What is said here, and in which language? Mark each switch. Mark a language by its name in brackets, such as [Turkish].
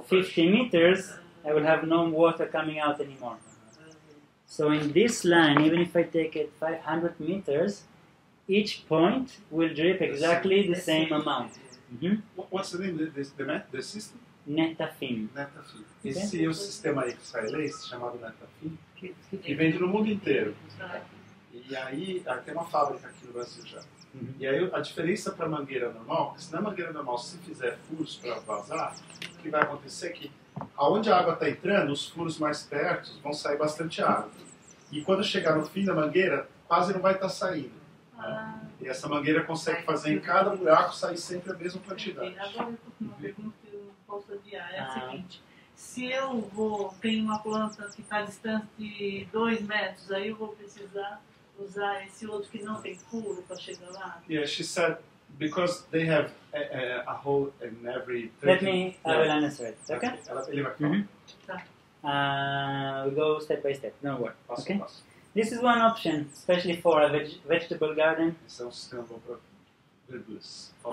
[English] 50 meters, I will have no water coming out anymore. So in this line, even if I take it 500 meters, each point will drip exactly the same amount. What's the name of the system? Netafim. Netafim. [Portuguese] Esse é o sistema aí israelense chamado Netafim, que vende no mundo inteiro. E aí, tem uma fábrica aqui no Brasil já. E aí a diferença para a mangueira normal, porque se na mangueira normal, se fizer furos para vazar, o que vai acontecer é que aonde a água está entrando, os furos mais perto vão sair bastante água. E quando chegar no fim da mangueira, quase não vai estar saindo. Né? E essa mangueira consegue fazer em cada buraco sair sempre a mesma quantidade. Agora eu estou com uma pergunta que eu posso adiar. É a seguinte: se eu tenho uma planta que está distante de 2 metros, aí eu vou precisar usar esse outro que não tem furo para chegar lá? [English] Yeah, she said because they have a hole in every 30. Let me, I will answer it. Okay? [Portuguese] Ele vai falar. [English] We go step by step. Don't worry. [Portuguese] Passo a [English] Okay? [Portuguese] passo. [English] This is one option, especially for a vegetable garden, [Portuguese] Esse é um sistema bom para verduras.